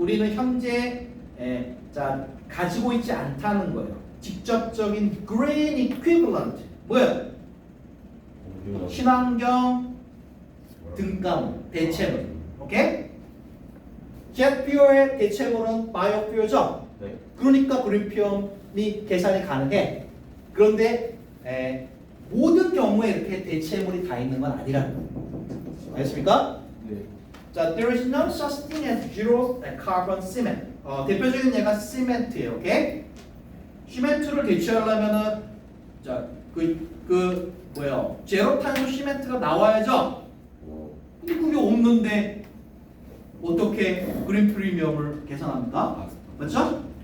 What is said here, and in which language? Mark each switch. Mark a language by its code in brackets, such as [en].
[ko] 우리는 현재 자, 가지고 있지 않다는 거예요. 직접적인 [en] green equivalent. [ko] 뭐예요? 친환경 등가물, 대체물. 오케이? jetfuel의 대체물은 biofuel죠? 네. 그러니까 greenfuel이 계산이 가능해. 그런데 모든 경우에 이렇게 대체물이 다 있는 건 아니라는 거예요. 알겠습니까? 네. [en] 자, there is no such thing as zero carbon cement. [ko] 대표적인 예가 시멘트예요. 오케이? 시멘트를 대체하려면은 자, 뭐예요? 제로 탄소 시멘트가 나와야죠. 근데 그게 없는데 어떻게 그린 프리미엄을 계산합니까? 맞죠?